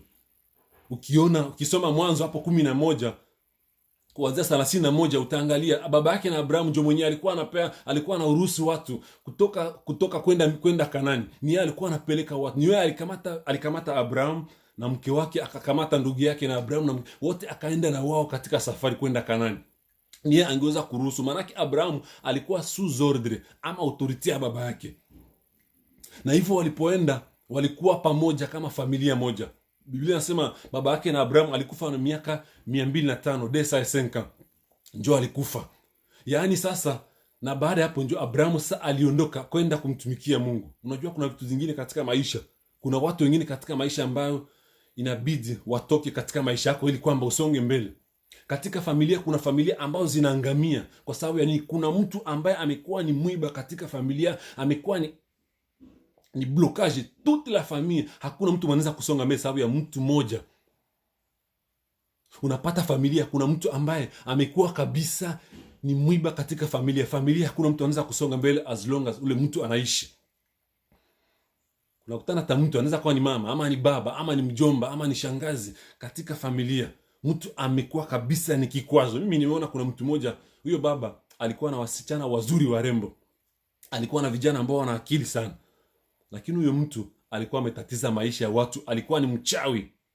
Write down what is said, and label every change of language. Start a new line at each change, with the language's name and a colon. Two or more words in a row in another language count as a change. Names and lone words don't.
Swahili: Ukisoma Mwanzo hapo 11 kuanzia 31 utaangalia baba yake na Abrahamu ndio mwenyewe alikuwa anaruhusu watu kutoka kwenda Kanani. Ni yeye alikuwa anapeleka watu. Ni yeye alikamata Abrahamu na mke wake, akakamata ndugu yake na Abrahamu na wote akaenda na wao katika safari kwenda Kanani. Ni yeye angeweza kuruhusu, maana Abrahamu alikuwa
French: sous ordre
Swahili: ama autorite ya baba yake. Na hivyo walipoenda walikuwa pamoja kama familia moja. Biblia inasema baba yake na Abrahamu alikufa na miaka 205, desa 5 njoo alikufa. Yaani sasa, na baada ya hapo njoo Abrahamu sasa aliondoka kwenda kumtumikia Mungu. Unajua kuna vitu zingine katika maisha. Kuna watu wengine katika maisha ambayo inabidi watoke katika maisha yako ili kwamba usonge mbele. Katika familia kuna familia ambazo zinaangamia kwa sababu yani kuna mtu ambaye amekuwa ni mwiba katika familia, amekuwa ni
French: blocage toute la famille.
Swahili: Hakuna mtu anaweza kusonga mbele sababu ya mtu mmoja. Unapata familia kuna mtu ambaye amekuwa kabisa ni mwiba katika familia. Hakuna mtu anaweza kusonga mbele
English: as long as
Swahili: ule mtu anaishi. Unakutana hata mtu anaweza kuwa ni mama ama ni baba ama ni mjomba ama ni shangazi katika familia. Mtu amekuwa kabisa ni kikwazo. Mimi nimeona kuna mtu mmoja, huyo baba alikuwa na wasichana wazuri warembo. Alikuwa na vijana ambao wana akili sana. Lakini huyo mtu alikuwa ametatiza maisha ya watu, alikuwa ni mchawi.